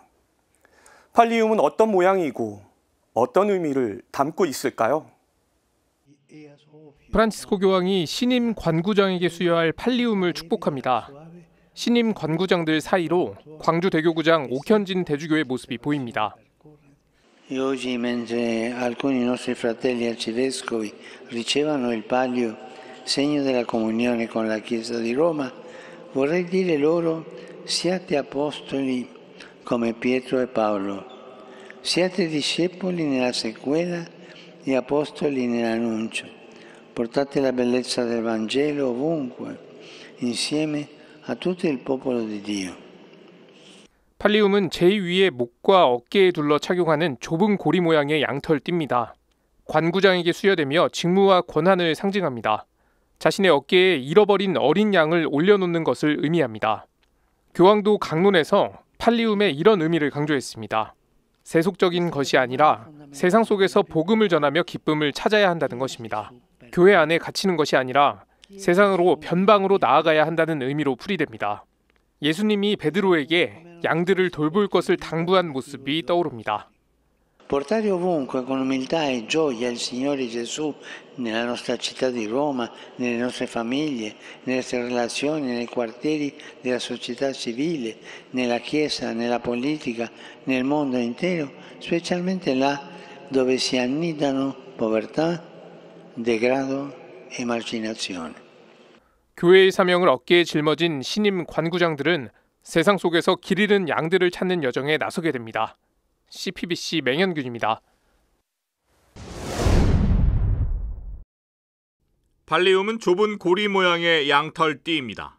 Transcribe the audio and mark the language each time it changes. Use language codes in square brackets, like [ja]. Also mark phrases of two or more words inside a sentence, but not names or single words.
[ko] 팔리움은 어떤 모양이고 어떤 의미를 담고 있을까요? 프란치스코 교황이 신임 관구장에게 수여할 팔리움을 축복합니다. 신임 관구장들 사이로 광주 대교구장 옥현진 대주교의 모습이 보입니다. [it] E oggi mentre alcuni nostri fratelli arcivescovi ricevono il palio, segno della comunione con la Chiesa di Roma, vorrei dire loro: siate apostoli come Pietro e Paolo. Siate discepoli nella sequela e apostoli nell'annuncio. Portate la bellezza del Vangelo ovunque, insieme a tutto il popolo di Dio. [ko] 팔리움은 제2의 목과 어깨에 둘러 착용하는 좁은 고리 모양의 양털띠입니다. 관구장에게 수여되며 직무와 권한을 상징합니다. 자신의 어깨에 잃어버린 어린 양을 올려놓는 것을 의미합니다. 교황도 강론에서 팔리움의 이런 의미를 강조했습니다. 세속적인 것이 아니라 세상 속에서 복음을 전하며 기쁨을 찾아야 한다는 것입니다. 교회 안에 갇히는 것이 아니라 세상으로 변방으로 나아가야 한다는 의미로 풀이됩니다. 예수님이 베드로에게 양들을 돌볼 것을 당부한 모습이 떠오릅니다. [it] Portare ovunque con umiltà e gioia il Signore Gesù nella nostra città di Roma, nelle nostre famiglie, nelle nostre relazioni, nei quartieri della società civile, nella Chiesa, nella politica, nel mondo intero, specialmente là dove si annidano povertà, degrado e marginazione. [ko] 교회의 사명을 어깨에 짊어진 신임 관구장들은 세상 속에서 길 잃은 양들을 찾는 여정에 나서게 됩니다. CPBC 맹현균입니다. 팔리움은 좁은 고리 모양의 양털띠입니다.